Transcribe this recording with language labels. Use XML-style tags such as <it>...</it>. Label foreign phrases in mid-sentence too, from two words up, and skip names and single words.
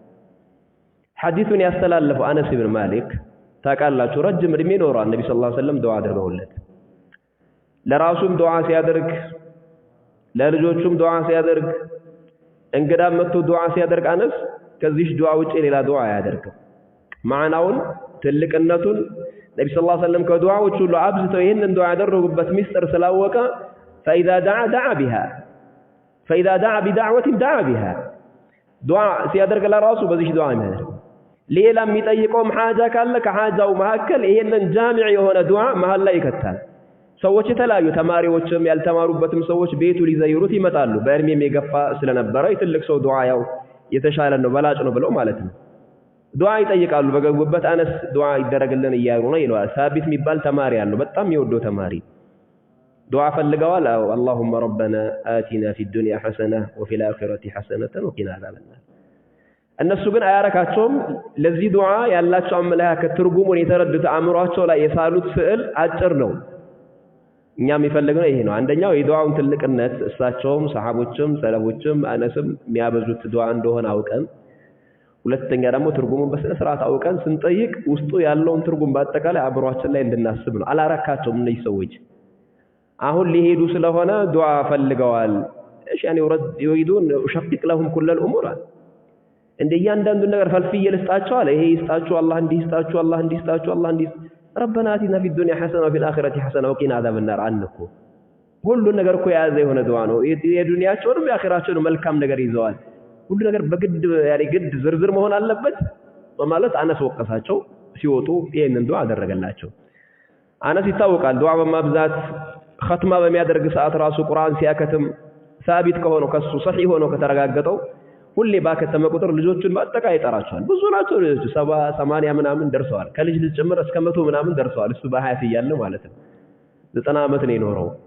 <am>ሐዲሱን ያስተላለፈው አነስ ኢብኑ ማሊክ ታቃላችሁ ረጅም እድሜ ኖሯል ነብዩ</am> <ar>صلى الله عليه وسلم</ar> <am>ዱዓ አድርገውለት ለራሱም ዱዓ ሲያደርግ ለልጆቹም ዱዓ ሲያደርግ እንግዳም መጥቶ ዱዓ ሲያደርግ አነስ ከዚህ ዱዓ ውጪ ሌላ ዱዓ አያደርግም ማዕናውን ትልቅነቱን ነብዩ</am> <ar>صلى الله عليه وسلم</ar> <am>ከዱዓዎች ሁሉ አብዝተው ይሄንን ዱዓ ያደረጉበት ሚስጥር ስላወቀ فإذا</am> <ar>دعا بدعوة دعا بها</ar> <am>ዱዓ ሲያደርግ ለራሱ በዚህ ዱዓ የሚያደርግ ሌላ የሚጠይቀውም ሐጃ ካለ ከሐጃው መካከል ይሄንን ጃሚዕ የሆነ ዱዓ መሃል ላይ ይከታል ሰዎች የተለያዩ ተማሪዎችም ያልተማሩበትም ሰዎች ቤቱ ሊዘይሩት ይመጣሉ በእድሜም የገፋ ስለነበረ የትልቅ ሰው ዱዓ ያው የተሻለ ነው በላጭ ነው ብለው ማለት ነው ዱዓ ይጠይቃሉ በገቡበት አነስ ዱዓ ይደረግልን እያሉ ነው ይለዋል ሳቢት የሚባል ተማሪ ያለው በጣም ይወደው ተማሪ ዱዓ ፈልገዋል</am> <ar>اللهم ربنا آتنا في الدنيا حسنة وفي الآخرة حسنة وقنا عذاب النار</ar> <am>እነሱ ግን አያረካቸውም ለዚህ ዱዓ ያላቸው አመለካከት ትርጉሙን የተረዱት አእምሯቸው ላይ የሳሉት ስዕል አጭር ነው እኛም ይፈልገው ይሄ ነው አንደኛው የዱዓውን ትልቅነት እሳቸውም ሰሃቦችም ሰለፎችም አነስም የሚያበዙት ዱዓ እንደሆነ አውቀን ሁለተኛ ደግሞ ትርጉሙን በስነ ስርዓት አውቀን ስንጠይቅ ውስጡ ያለውን ትርጉም በአጠቃላይ አእምሯችን ላይ እንድናስብ ነው አላረካቸውም እነዚህ ሰዎች አሁን ሊሄዱ ስለሆነ ዱዓ ፈልገዋል እሺ ያኔ ይወይዱን ሸቅቅ</am> <ar>لهم كل الامور</ar> <am>እንደ እያንዳንዱ ነገር ፈልፍዬ ልስጣቸው አለ ይሄ ይስጣቸው አላህ እንዲስጣቸው አላህ እንዲስጣቸው አላህ እንዲስ</am> <ar>ربنا آتنا في الدنيا حسنة وفي الآخرة حسنة وقنا عذاب</ar> <am>النار አንኩ ሁሉ ነገር እኮ የያዘ የሆነ ዱዓ ነው የዱንያቸውንም የአኺራቸውንም መልካም ነገር ይዘዋል ሁሉ ነገር በግድ ያለ ግድ ዝርዝር መሆን አለበት በማለት አነስ ወቀሳቸው ሲወጡ ይሄንን ዱዓ አደረገላቸው አነስ ይታወቃል ዱዓ በማብዛት ختمه በሚያደርግ ሰዓት ራሱ ቁርአን ሲያከትም ثابت ከሆነው ከሱ صحيح ሆኖ ከተረጋገጠው ሁሌ ባከተመ ቁጥር ልጆቹን ማጠቃይ ይጠራቸዋል ብዙ ናቸው ልጆቹ 70 80 ምናምን ደርሰዋል ከልጅ ልጅ ጭምር እስከ 100 ምናምን ደርሰዋል እሱ በ20 ይያለ ማለት ነው 90 ዓመት ነው የኖረው</am>